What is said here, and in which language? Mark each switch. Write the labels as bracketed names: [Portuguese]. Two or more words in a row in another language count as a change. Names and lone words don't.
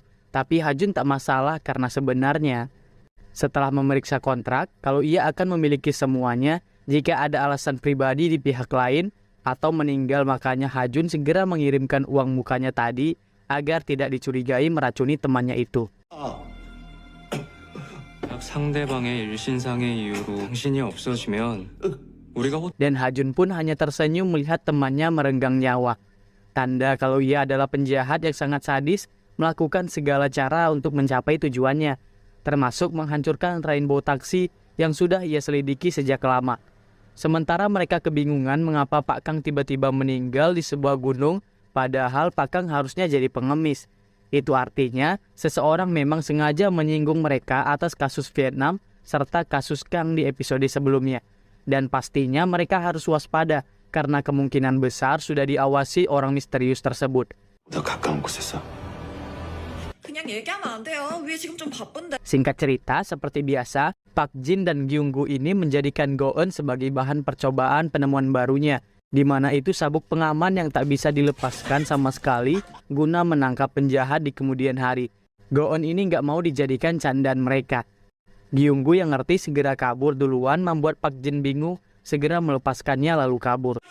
[Indonesian] Tapi Hajun tak masalah karena sebenarnya setelah memeriksa kontrak, kalau ia akan memiliki semuanya, jika ada alasan pribadi di pihak lain atau meninggal, makanya Hajun segera mengirimkan uang mukanya tadi agar tidak dicurigai meracuni temannya itu. [Korean] 상대방의 일신상의 이유로 당신이 없어지면 우리가 [Indonesian] Dan Hajun pun hanya tersenyum melihat temannya merenggang nyawa. Tanda kalau ia adalah penjahat yang sangat sadis, melakukan segala cara untuk mencapai tujuannya, termasuk menghancurkan Rainbow Taxi yang sudah ia selidiki sejak lama. Sementara mereka kebingungan mengapa Pak Kang tiba-tiba meninggal di sebuah gunung, padahal Pak Kang harusnya jadi pengemis. Itu artinya seseorang memang sengaja menyinggung mereka atas kasus Vietnam serta kasus Kang di episode sebelumnya. Dan pastinya mereka harus waspada karena kemungkinan besar sudah diawasi orang misterius tersebut. [Korean] 더 가까운 곳에서. 그냥 얘기하면 안 돼요. 위에 지금 좀 바쁜데. [Indonesian] Singkat cerita, seperti biasa, Pak Jin dan Gyung-gu ini menjadikan Go-eun sebagai bahan percobaan penemuan barunya, di mana itu sabuk pengaman yang tak bisa dilepaskan sama sekali guna menangkap penjahat di kemudian hari. Go-eun ini nggak mau dijadikan candaan mereka. Gyung-gu yang ngerti segera kabur duluan membuat Pak Jin bingung, segera melepaskannya lalu kabur.